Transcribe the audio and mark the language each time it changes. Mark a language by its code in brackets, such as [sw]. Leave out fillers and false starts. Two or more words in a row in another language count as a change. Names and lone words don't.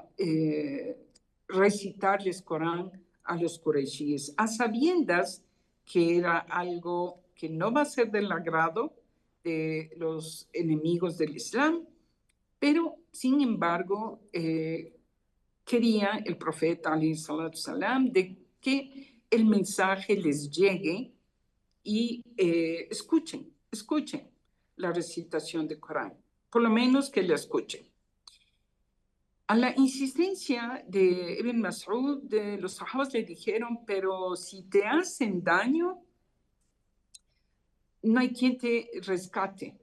[es] recitarles Corán a los qurayshíes, a sabiendas que era algo que no va a ser del agrado de los enemigos del Islam, pero sin embargo quería el profeta [ar] عليه الصلاة السلام [es] de que el mensaje les llegue y escuchen la recitación del Corán, por lo menos que la escuchen. A la insistencia de Ibn Mas'ud, los sahabas le dijeron, pero si te hacen daño, no hay quien te rescate.